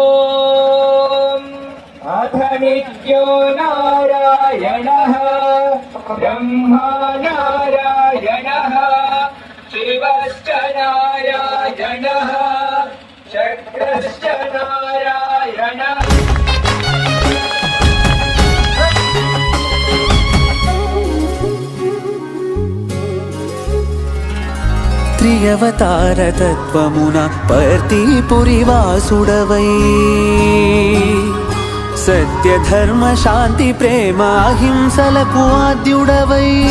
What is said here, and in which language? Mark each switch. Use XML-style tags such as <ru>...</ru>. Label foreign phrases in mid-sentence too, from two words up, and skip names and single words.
<sa>अथ नित्यो नारायणः ब्रह्मा नारायणः शिवश्च नारायणः शक्रश्च नारायणः</sa> <te>త్రియవతార తత్వమున పర్తిపురివాసుడవై సత్య ధర్మ శాంతి ప్రేమ అహింసలకు ఆద్యుడవై</te>